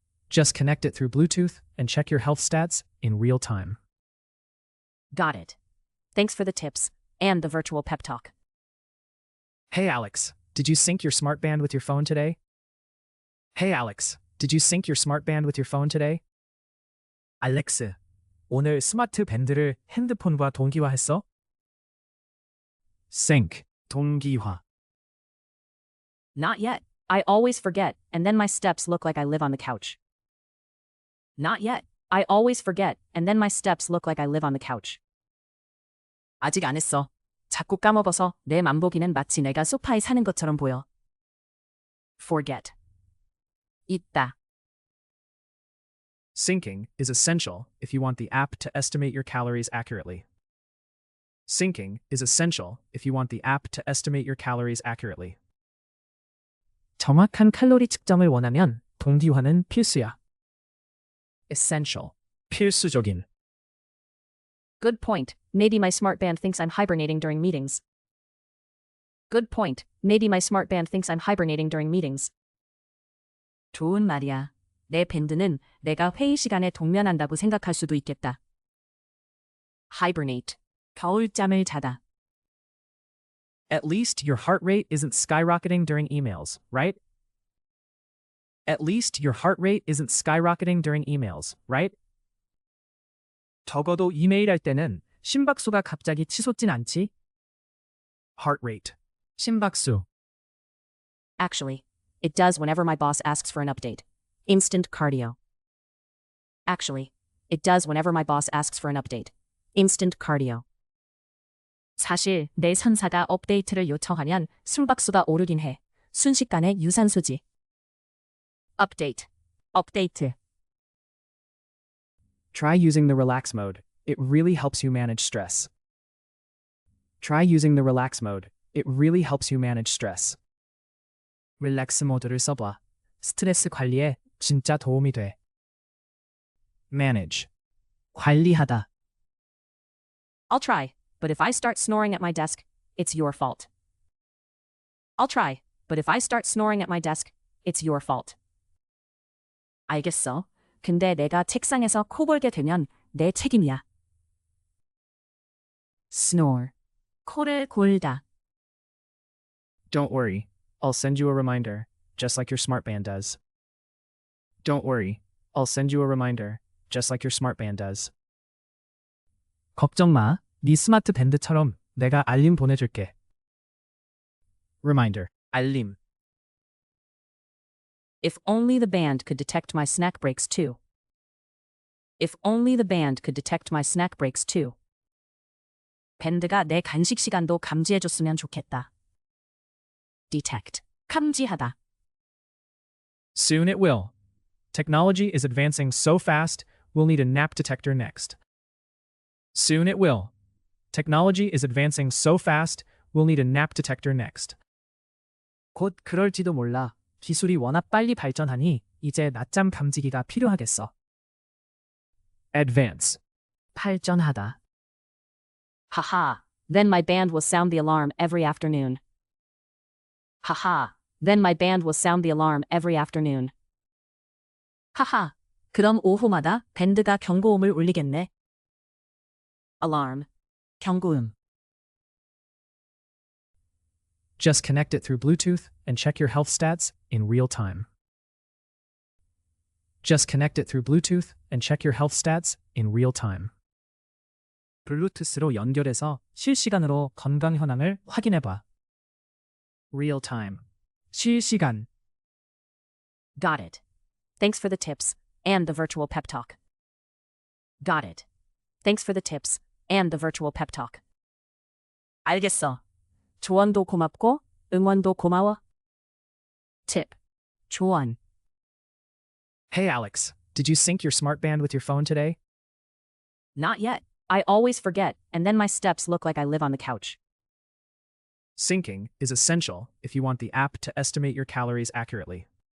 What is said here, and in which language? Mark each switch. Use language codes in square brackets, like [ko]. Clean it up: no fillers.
[en] Just connect it through Bluetooth and check your health stats in real time. Got it. Thanks for the tips and the virtual pep talk. Hey Alex, did you sync your smartband with your phone today? Hey Alex, did you sync your smartband with your phone today? [ko] 알렉스, 오늘 스마트밴드를 핸드폰과 동기화했어? Sync, 동기화. [en] Not yet. I always forget, and then my steps look like I live on the couch. Not yet. I always forget, and then my steps look like I live on the couch. [ko] 아직 안 했어. 자꾸 까먹어서 내 만보기는 마치 내가 소파에 사는 것처럼 보여. Forget. 있다. [en] Syncing is essential if you want the app to estimate your calories accurately. Syncing is essential if you want the app to estimate your calories accurately. [ko] 정확한 칼로리 측정을 원하면 동기화는 필수야. Essential. 필수적인. [en] Good point. Maybe my smartband thinks I'm hibernating during meetings. Good point. Maybe my smartband thinks I'm hibernating during meetings. [ko] 좋은 말이야. 내 밴드는 내가 회의 시간에 동면한다고 생각할 수도 있겠다. Hibernate. 겨울잠을 자다. [en] At least your heart rate isn't skyrocketing during emails, right? At least your heart rate isn't skyrocketing during emails, right? [ko] 적어도 이메일 할 때는 심박수가 갑자기 치솟진 않지? Heart rate. 심박수. [en] Actually, it does whenever my boss asks for an update. Instant cardio. Actually, it does whenever my boss asks for an update. Instant cardio. [ko] 사실 내 상사가 업데이트를 요청하면 심박수가 오르긴 해. 순식간에 유산소지. Update. 업데이트. [en] Try using the relax mode. It really helps you manage stress. Try using the relax mode. It really helps you manage stress. [ko] 릴렉스 모드를 써봐. 스트레스 관리에 진짜 도움이 돼. Manage. 관리하다. [en] I'll try, but if I start snoring at my desk, it's your fault. I'll try, but if I start snoring at my desk, it's your fault. [ko] 알겠어. 근데 내가 책상에서 코 골게 되면 내 책임이야. Snore. 코를 골다. [en] Don't worry, I'll send you a reminder, just like your smartband does. Don't worry, I'll send you a reminder, just like your smartband does. [ko] 걱정 마, 네 스마트밴드처럼 내가 알림 보내줄게. Reminder, 알림. [en] If only the band could detect my snack breaks too. If only the band could detect my snack breaks too. [ko] 밴드가 내 간식 시간도 감지해줬으면 좋겠다. Detect. 감지하다. [en] Soon it will. Technology is advancing so fast, we'll need a nap detector next. Soon it will. Technology is advancing so fast, we'll need a nap detector next. [ko] 곧 그럴지도 몰라. 기술이 워낙 빨리 발전하니 이제 낮잠 감지기가 필요하겠어. Advance. 발전하다. [en] Haha, then my band will sound the alarm every afternoon. Haha, then my band will sound the alarm every afternoon. [ko] 하하, 그럼 오후마다 밴드가 경고음을 울리겠네. Alarm, 경고음. [en] Just connect it through Bluetooth and check your health stats in real time. Just connect it through Bluetooth and check your health stats in real time. [ko] 블루투스로 연결해서 실시간으로 건강 현황을 확인해봐. Real time. 실시간. [en] Got it. Thanks for the tips and the virtual pep talk. Got it. Thanks for the tips and the virtual pep talk. [ko] 알겠어. 조언도 고맙고 응원도 고마워. Tip. 조언. [en] Hey Alex, did you sync your smartband with your phone today? Not yet. I always forget, and then my steps look like I live on the couch. Syncing is essential if you want the app to estimate your calories accurately.